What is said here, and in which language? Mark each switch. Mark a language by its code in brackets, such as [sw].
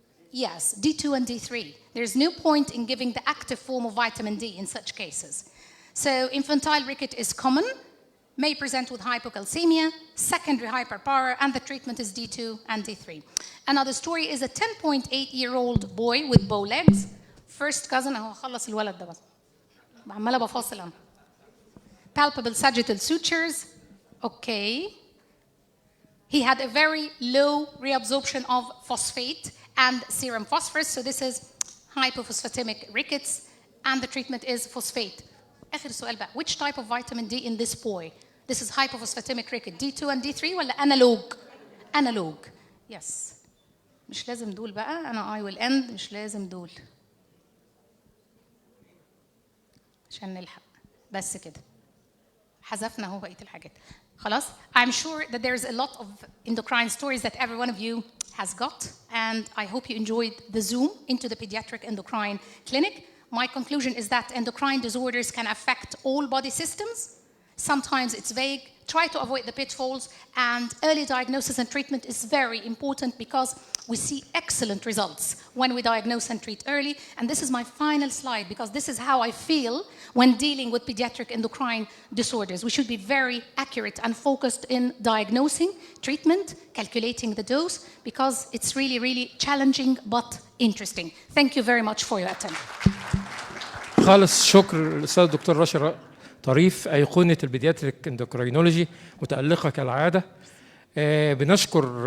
[en] Yes, D2 and D3. There's no point in giving the active form of vitamin D in such cases. So infantile ricket is common, may present with hypocalcemia, secondary hyperpara, and the treatment is D2 and D3. Another story is a 10.8-year-old boy with bow legs. First cousin, [ar] خلص الولد ده بس. عمالة بفاصل أنا. [en] Palpable sagittal sutures. Okay. He had a very low reabsorption of phosphate and serum phosphorus, so this is hypophosphatemic rickets, and the treatment is phosphate. [ar] آخر سؤال بقى, [en] which type of vitamin D in this boy? This is hypophosphatemic ricket, D2 and D3 ولا analog? Analog, yes. [ar] مش لازم دول بقى, أنا [en] I will end, [ar] مش لازم دول. عشان نلحق, بس كده. حذفنا هو بقية الحاجات. خلاص? [en] I'm sure that there's a lot of endocrine stories that every one of you has got, and I hope you enjoyed the Zoom into the pediatric endocrine clinic. My conclusion is that endocrine disorders can affect all body systems. Sometimes it's vague. Try to avoid the pitfalls, and early diagnosis and treatment is very important because we see excellent results when we diagnose and treat early. And this is my final slide because this is how I feel when dealing with pediatric endocrine disorders. We should be very accurate and focused in diagnosing, treatment, calculating the dose, because it's really, really challenging but interesting. Thank you very much for your attention. [ar] خالص شكر للأستاذ الدكتور رشا طريف أيقونة البيدياتريك اندوكرينولوجي، متألقة كالعادة. بنشكر